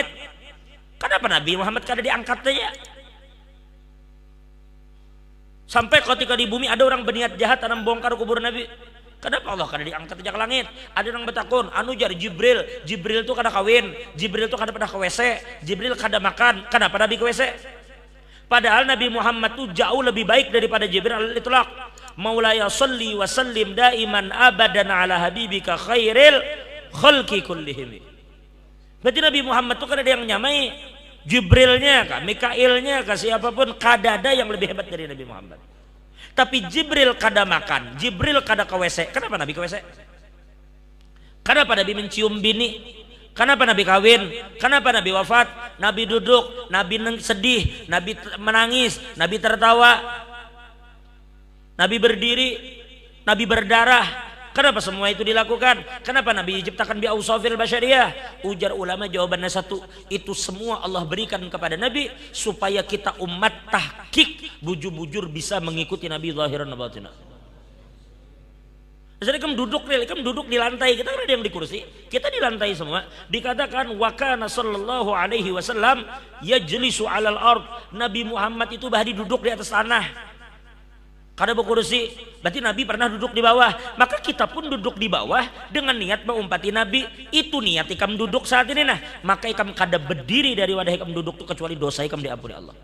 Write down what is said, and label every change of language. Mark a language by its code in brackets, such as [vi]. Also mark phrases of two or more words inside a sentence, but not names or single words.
[bjn] Kenapa Nabi Muhammad kada diangkat saja? Sampai ketika di bumi ada orang berniat jahat tanam bongkar kubur Nabi. Kenapa Allah kada diangkat saja ke langit? Ada orang bertakun, anu jar Jibril itu kada kawin, Jibril itu kada pernah ke WC, Jibril kada makan, kenapa Nabi ke WC? [id] Padahal Nabi Muhammad itu jauh lebih baik daripada Jibril al-itlaq. [ar] مولاي صل وسلم دائما أبدا على حبيبك خير الخلق كلهم. [bjn] Berarti Nabi Muhammad itu kada ada yang nyamai Jibrilnya kah, Mikailnya kah, siapapun kada ada yang lebih hebat dari Nabi Muhammad. Tapi Jibril kada makan, Jibril kada ke WC. [id] Kenapa Nabi ke WC? Kenapa Nabi mencium bini? Kenapa Nabi kawin? Kenapa Nabi wafat? Nabi duduk, Nabi sedih, Nabi menangis, Nabi tertawa, Nabi berdiri, Nabi berdarah. Kenapa semua itu dilakukan? Kenapa Nabi diciptakan [ar] بأوصاف البشرية? [bjn] Ujar ulama jawabannya satu, itu semua Allah berikan kepada Nabi supaya kita umat tahqiq bujur-bujur bisa mengikuti Nabi [ar] ظاهرا وباطنا. [id] Jadi kamu duduk di lantai, kita kan ada yang di kursi, kita di lantai semua. [ar] Dikatakan وكان صلى الله عليه وسلم يجلس على الأرض. [bjn] Nabi Muhammad itu bahdi duduk di atas tanah. Kada berkursi, berarti Nabi pernah duduk di bawah. [id] Maka kita pun duduk di bawah dengan niat mengumpati Nabi. [bjn] Itu niat ikam duduk saat ini nah. Maka ikam kada berdiri dari wadah ikam duduk itu kecuali dosa ikam diampuni Allah.